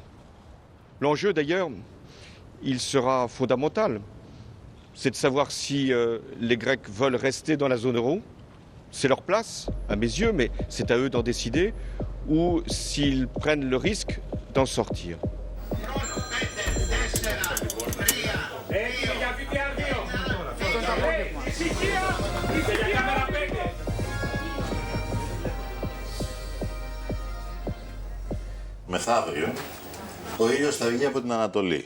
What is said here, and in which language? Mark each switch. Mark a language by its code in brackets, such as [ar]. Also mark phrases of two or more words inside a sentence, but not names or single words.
[fr] L'enjeu d'ailleurs, il sera fondamental. C'est de savoir si les Grecs veulent rester dans la zone euro, c'est leur place, à mes yeux, mais c'est à eux d'en décider, ou s'ils prennent le risque d'en sortir. [el] Μεθαύριο, ο ήλιος θα βγει από την Ανατολή.